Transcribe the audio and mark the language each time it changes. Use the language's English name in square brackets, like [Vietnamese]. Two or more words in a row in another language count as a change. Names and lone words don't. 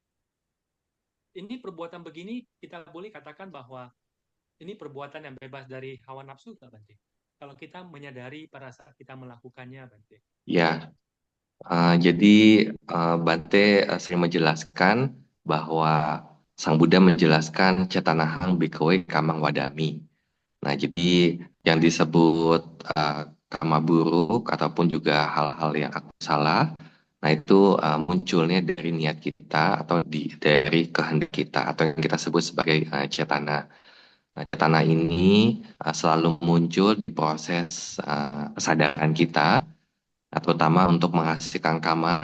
[Indonesian] Ini perbuatan begini kita boleh katakan bahwa ini perbuatan yang bebas dari hawa nafsu, nggak, Bante? Kalau kita menyadari pada saat kita melakukannya, Bante. Ya, jadi Bante sering menjelaskan bahwa Sang Buddha menjelaskan [Pali] cetanahang bhikkhave kamang wadami. [Indonesian] Nah, jadi yang disebut kama buruk ataupun juga hal-hal yang aku salah, nah itu munculnya dari niat kita atau dari kehendak kita atau yang kita sebut sebagai cetana. Nah, cetana ini selalu muncul di proses kesadaran kita, terutama untuk menghasilkan kama.